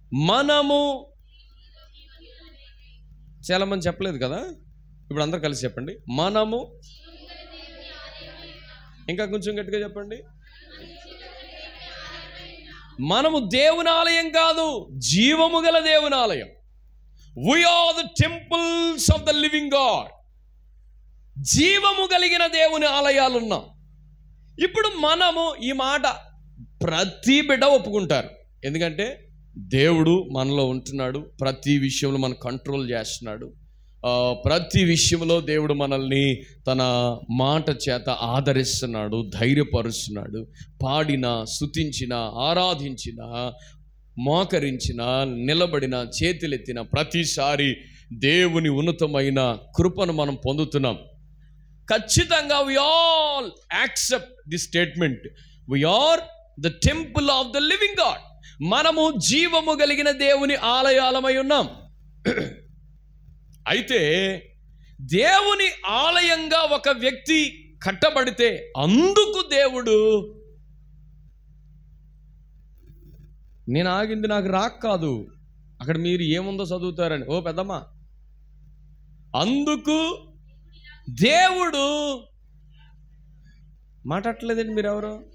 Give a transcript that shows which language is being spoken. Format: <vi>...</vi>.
<te>మనము చాలా మంది చెప్పలేదు కదా, ఇప్పుడు అందరు కలిసి చెప్పండి. మనము, ఇంకా కొంచెం గట్టిగా చెప్పండి. మనము దేవుని ఆలయం కాదు, జీవము గల దేవుని ఆలయం.</te> <en>We are the temples of the living God.</en> <te>జీవము కలిగిన దేవుని ఆలయాలు ఉన్నాం. ఇప్పుడు మనము, ఈ మాట ప్రతి బిడ్డ ఒప్పుకుంటారు. ఎందుకంటే దేవుడు మనలో ఉంటున్నాడు, ప్రతి విషయంలో మనం కంట్రోల్ చేస్తున్నాడు. ప్రతి విషయంలో దేవుడు మనల్ని తన మాట చేత ఆదరిస్తున్నాడు, ధైర్యపరుస్తున్నాడు. పాడిన, స్తుతించిన, ఆరాధించిన, మోకరించిన, నిలబడిన, చేతులెత్తిన ప్రతిసారి దేవుని ఉన్నతమైన కృపను మనం పొందుతున్నాం.</te> <en>ఖచ్చితంగా we all accept this statement. We are the temple of the living God.</en> <te>మనము జీవము కలిగిన దేవుని ఆలయాలమై ఉన్నాం. అయితే దేవుని ఆలయంగా ఒక వ్యక్తి కట్టబడితే అందుకు దేవుడు, నేను ఆగింది నాకు రాక్ కాదు, అక్కడ మీరు ఏముందో చదువుతారని, ఓ పెద్దమ్మ, అందుకు దేవుడు మాట్లాడలేదండి మీరు ఎవరు?</te>